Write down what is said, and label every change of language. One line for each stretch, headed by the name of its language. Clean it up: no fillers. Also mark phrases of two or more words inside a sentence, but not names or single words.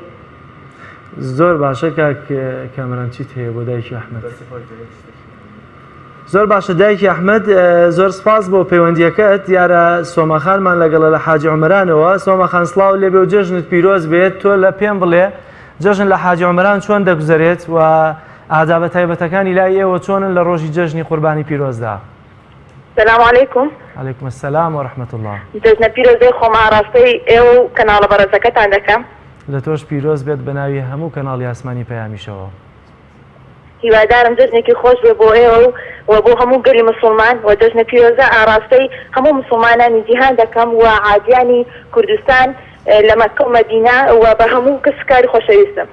Central Kurdish: زۆر باشە کاک کامران چیت هەیە بۆ دایکی ئەحمەد زۆر باشە دایکی ئەحمەد زۆر سپاس بۆ پەیوەندیەکەت دیارە سۆماخانمان لەگەڵە لە حاجی عومەرانەوە سۆماخان سڵاو لێبێ و جەژنت پیرۆز بێت تۆ لە پێم بڵێ جەژن لە حاجی عومەران چۆن دەگوزارێت و ئادابە تایبەتەکانی لای ئێوە چۆنن لە ڕۆژی جەژنی قوربانی پیرۆزدا
Arabic: السلام عليكم. عليكم السلام ورحمة الله.
Central Kurdish: جەژنە پیرۆزەی خۆمان ڕاستی ئێوە و کەناڵە بەڕێزەکەتان دەکەم. لە تۆش پیرۆز بێت بە ناوی هەموو کەناڵی ئاسمانی پەیامیشەوە. هیوادارم جەژنێکی خۆش بێ بۆ ئێوە و بۆ هەموو گەلی مسلمان و جەژنە پیرۆزە ئاڕاستەی هەموو مسلمانانی جیهان دەکەم و عادیانی کوردستان لە مەکە و مەدینە و بە هەموو کەسکاری خۆشەویستم.